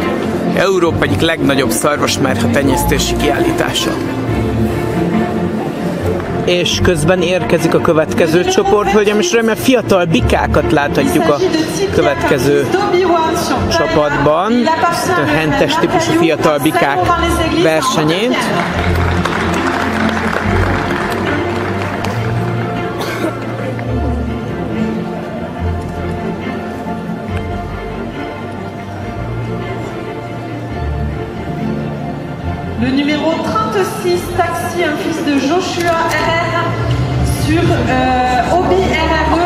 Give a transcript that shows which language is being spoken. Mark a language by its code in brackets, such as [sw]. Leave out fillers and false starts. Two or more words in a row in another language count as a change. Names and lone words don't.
[hu] Európa egyik legnagyobb szarvasmarha tenyésztési kiállítása. És közben érkezik a következő csoport, hölgyem és uraim, fiatal bikákat láthatjuk a következő csapatban. A hentes típusú fiatal bikák versenyét. [fr] Le numéro 36, Taxi, un fils de Joshua RR sur Obi RRE.